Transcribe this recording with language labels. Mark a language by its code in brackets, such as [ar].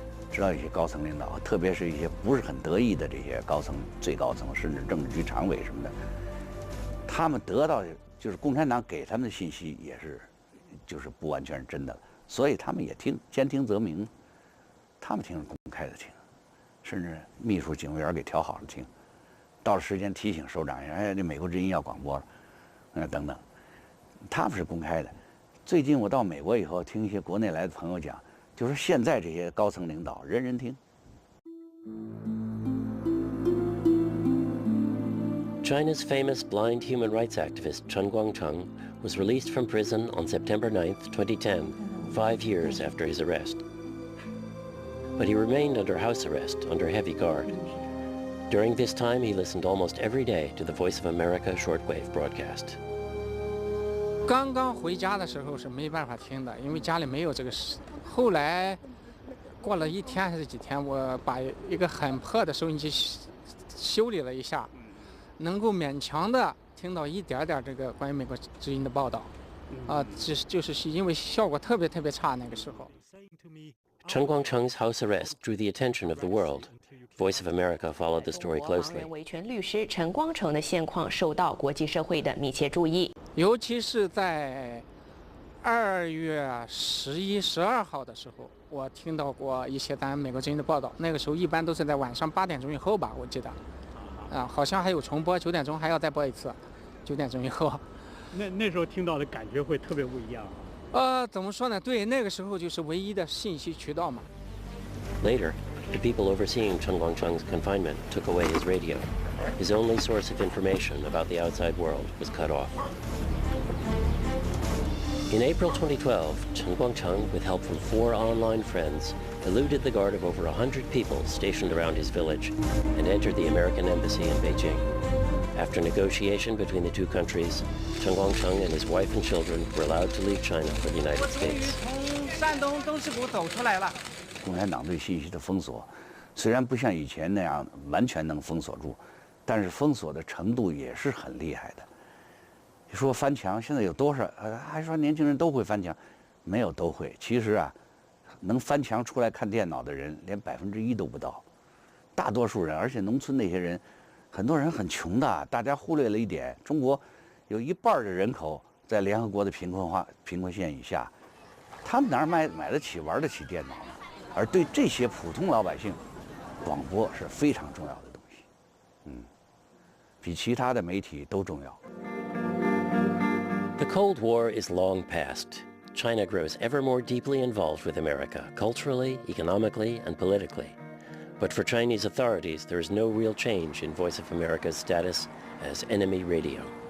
[zh] 知道一些高层领导，特别是一些不是很得意的这些高层、最高层，甚至政治局常委什么的，他们得到就是共产党给他们的信息也是，就是不完全是真的，所以他们也听，兼听则明，他们听是公开的听，甚至秘书、警卫员给调好了听，到了时间提醒首长一下，哎，这美国之音要广播了，等等，他们是公开的。最近我到美国以后，听一些国内来的朋友讲，就说现在这些高层领导人人听。 [en] China's famous blind human rights activist Chen Guangcheng was released from prison on September 9, 2010, 5 years after his arrest. But he remained under house arrest, under heavy guard. During this time, he listened almost every day to the Voice of America shortwave broadcast. [zh] 刚刚回家的时候是没办法听的，因为家里没有这个事。后来过了1天还是几天，我把一个很破的收音机修理了一下，能够勉强的听到一点点这个关于美国之音的报道。就是因为效果特别差那个时候。 [en] Chen Guangcheng's house arrest drew the attention of the world. Voice of America followed the story closely. [zh] 维权律师陈光诚的现况受到国际社会的密切注意，尤其是在2月11、12号的时候，我听到过一些美国之音的报道。那个时候一般都是在晚上8点钟以后吧，我记得，好像还有重播，9点钟还要再播一次，9点钟以后。那时候听到的感觉会特别不一样。怎么说呢？对，那个时候就是唯一的信息渠道嘛。 [en] Later, the people overseeing Chen Guangcheng's confinement took away his radio. His only source of information about the outside world was cut off. In April 2012, Chen Guangcheng, with help from 4 online friends, eluded the guard of over 100 people stationed around his village and entered the American embassy in Beijing. After negotiation between the two countries, Chen Guangcheng and his wife and children were allowed to leave China for the United States. [zh] 从山东东四股走出来了。共产党对信息的封锁，虽然不像以前那样完全能封锁住，但是封锁的程度也是很厉害的。你说翻墙，现在有多少？还说年轻人都会翻墙，没有都会。其实啊，能翻墙出来看电脑的人连1%都不到，大多数人，而且农村那些人，很多人很穷的。大家忽略了一点，中国有1半的人口在联合国的贫困线以下，他们哪儿买得起、玩得起电脑呢？而对这些普通老百姓，广播是非常重要的东西，比其他的媒体都重要。 [en] The Cold War is long past. China grows ever more deeply involved with America, culturally, economically, and politically. But for Chinese authorities, there is no real change in Voice of America's status as enemy radio.